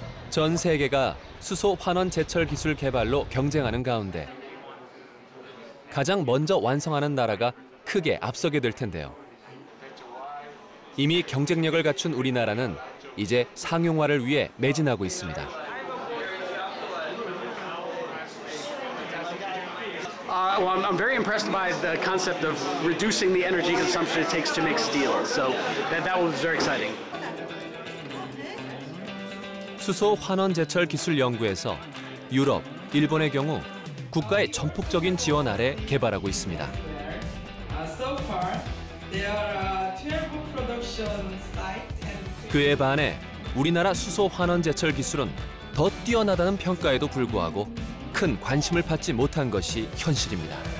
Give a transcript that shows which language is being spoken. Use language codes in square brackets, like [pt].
[ko] 전 세계가 수소 환원 제철 기술 개발로 경쟁하는 가운데 가장 먼저 완성하는 나라가 크게 앞서게 될 텐데요. 이미 경쟁력을 갖춘 우리나라는 이제 상용화를 위해 매진하고 있습니다. [en] Well, I'm very impressed by the concept of reducing the energy consumption it takes to make steel. So that was very exciting. [ko] 수소 환원 제철 기술 연구에서 유럽, 일본의 경우 국가의 전폭적인 지원 아래 개발하고 있습니다. 그에 반해 우리나라 수소 환원 제철 기술은 더 뛰어나다는 평가에도 불구하고 큰 관심을 받지 못한 것이 현실입니다.